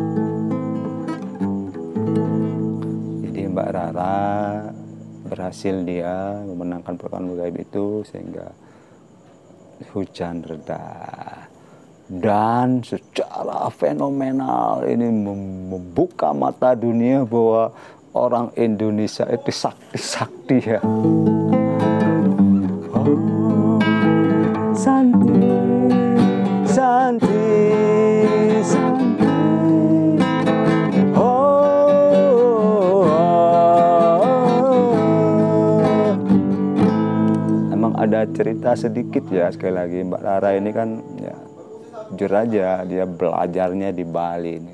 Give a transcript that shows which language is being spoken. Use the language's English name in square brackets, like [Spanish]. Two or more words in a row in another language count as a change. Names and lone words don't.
[Indonesian] Jadi Mbak Rara berhasil dia memenangkan pertarungan gaib itu sehingga hujan reda. Dan secara fenomenal ini membuka mata dunia bahwa orang Indonesia itu sakti-sakti ya. Oh, Santi, Santi, Santi. Oh, emang ada cerita sedikit ya, sekali lagi Mbak Rara ini kan ya jujur aja, dia belajarnya di Bali nih.